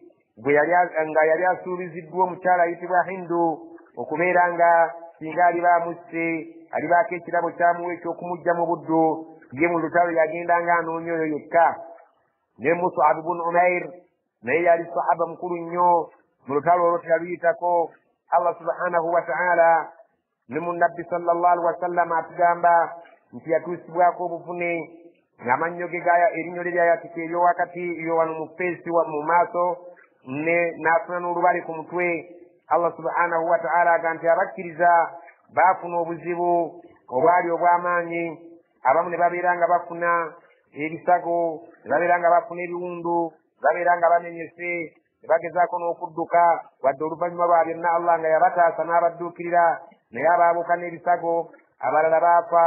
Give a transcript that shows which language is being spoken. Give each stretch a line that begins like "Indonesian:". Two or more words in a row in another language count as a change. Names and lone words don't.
Ganda: nga yali asuubiziddwa omukyala ayitibwa Hindu okubeera nga singa ali baamusse alibaako ekirabo kyamuwa ekyokumujja mu buddu ye mu lutalo yagendanga anoonya oyo yekka ne Mus'ab ibn Umair naye yali sahaba mukulu nnyo mu lutalo olwo teyaluyitako.
Arabic: الله سبحانه وتعالى
Ganda: ne munnabbi
Arabic: صلى الله عليه وسلم
Ganda: atugamba nti yatuusibwako obuvune ng'amannyo ge erinnya lye lyayatika eryowakati eyo wano mu feesi mu maaso n'afuna n'olubale ku mutwe.
Arabic: الله سبحانه وتعالى
Ganda: aga nti abakkiriza baafuna obuzibu obwali obw'amaanyi abamu ne babeera nga bafuna ebisago ne babeera nga bafuna ebiwundu babeera nga bamenyese ne bagezaako n'okudduka wadde oluvannyuma lwa byonna Allah nga yabataasa n'abadduukirira naye abaabuuka n'ebisago abalala baafa.